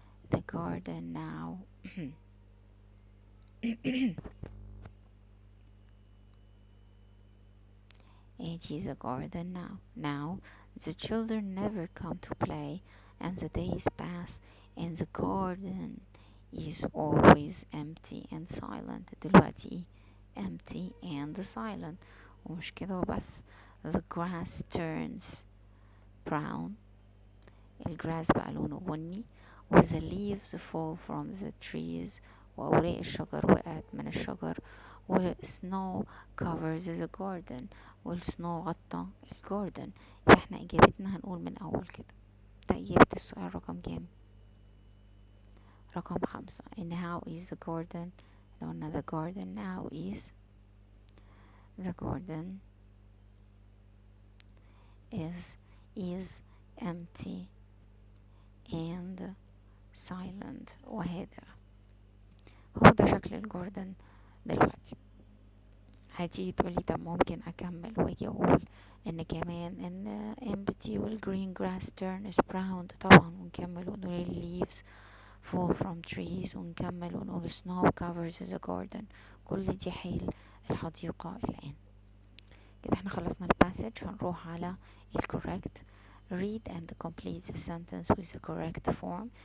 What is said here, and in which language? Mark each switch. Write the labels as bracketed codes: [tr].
[en] the garden now it is a garden now the children never come to play and the days pass and the garden is always empty and silent. [ar] دلوقتي [en] empty and silent. [ar] ومش كده وبس، [en] the grass turns brown، [ar] الجراس بقى لونه بني، [en] و the leaves fall from the trees، [ar] وأوراق الشجر وقعت من الشجر، [en] و snow covers the garden، [ar] والسنو غطى الجاردن. يبقى احنا إجابتنا هنقول من أول كده. ده إجابة السؤال رقم كام؟ رقم 5. [en] إن how is the garden؟ [ar] لو قلنا [en] the garden now is the garden is empty and silent [ar] وهادئ. هو ده شكل الجاردن دلوقتي. هتيجي تقولي طب ممكن أكمل واجي أقول إن كمان إن empty والgreen grass turns brown طبعا، ونكمل ونقول [en] leaves fall from trees، [ar] ونكمل ونقول [en] snow covers the garden. [ar] كل دي حال الحديقة الآن. كده احنا خلصنا الباسج. هنروح على correct. [en] read and complete the sentence with the correct form.